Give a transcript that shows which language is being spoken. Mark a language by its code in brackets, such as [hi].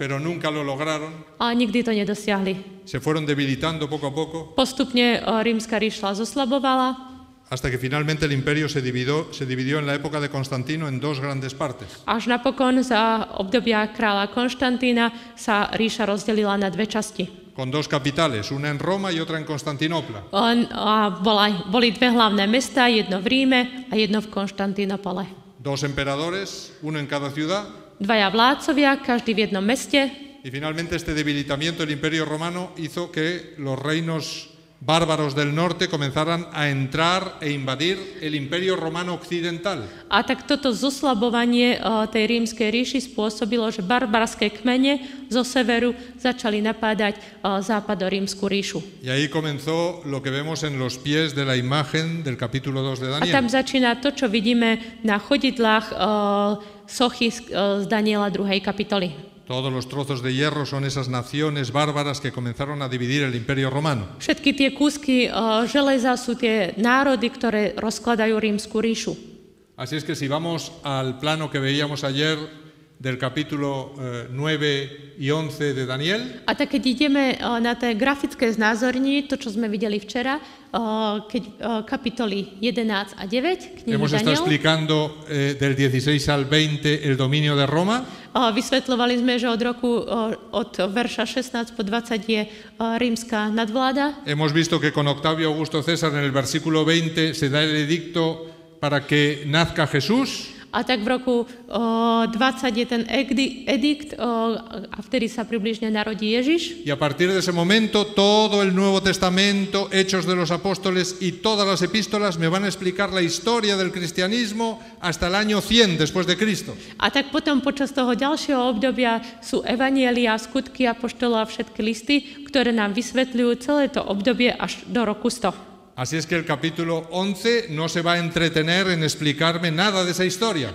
[es] Pero nunca lo lograron. [sk] a nikdy to nedosiahli. [es] Se fueron debilitando poco a poco [sk] Postupne rímska ríša zoslabovala, [es] hasta que finalmente el imperio se dividió en la época de Constantino en dos grandes partes. [sk] až napokon za obdobia kráľa Konštantína sa ríša rozdelila na dve časti. [es] Con dos capitales, una en Roma y otra en Constantinopla. [sk] Boli dve hlavné mestá, jedno v Ríme a jedno v Konštantínopole. [es] Dos emperadores, uno en cada ciudad. [sk] Dvaja vládcovia, každý v jednom meste. [es] Y finalmente este debilitamiento del imperio romano hizo que los reinos bárbaros del norte comenzaran a entrar e invadir el imperio romano occidental. [sk] A tak toto zoslabovanie tej rímskej ríši spôsobilo, že barbarské kmene zo severu začali napádať západorímsku ríšu. [es] Y ahí comenzó lo que vemos en los pies de la imagen del capítulo 2 de [sk] A tam [es] Daniel. [sk] začína to, čo vidíme na chodidlách sochy z Daniela 2. kapitoly. [es] Todos los trozos de hierro son esas naciones bárbaras que comenzaron a dividir el imperio romano. [sk] Všetky tie kúsky železa sú tie národy, ktoré rozkladajú rímsku ríšu. [es] Así es que si vamos al plano que veíamos ayer del capítulo 9 y 11 de Daniel, [sk] A tak keď ideme na té grafické znázorní, to, čo sme videli včera, kapitoly 11 a 9, knihy [es] hemos estado [sk] Daniel, [es] explicando del 16 al 20 el dominio de Roma. [sk] vysvetľovali sme, že od verša 16 po 20 je rímska nadvláda. [es] Hemos visto que con Octavio Augusto César en el versículo 20 se da el edicto para que nazca Jesús. [sk] A tak v roku 20 je ten edikt a vtedy sa približne narodí Ježiš. [es] Y a partir de ese momento todo el Nuevo Testamento, Hechos de los Apóstoles y todas las epístolas me van a explicar la historia del cristianismo hasta el año 100 después de Cristo. [sk] A tak potom počas toho ďalšieho obdobia sú evanielia, skutky apoštolov a všetky listy, ktoré nám vysvetľujú celé to obdobie až do roku 100. [es] Así es que el capítulo 11 no se va a entretener en explicarme nada de esa historia.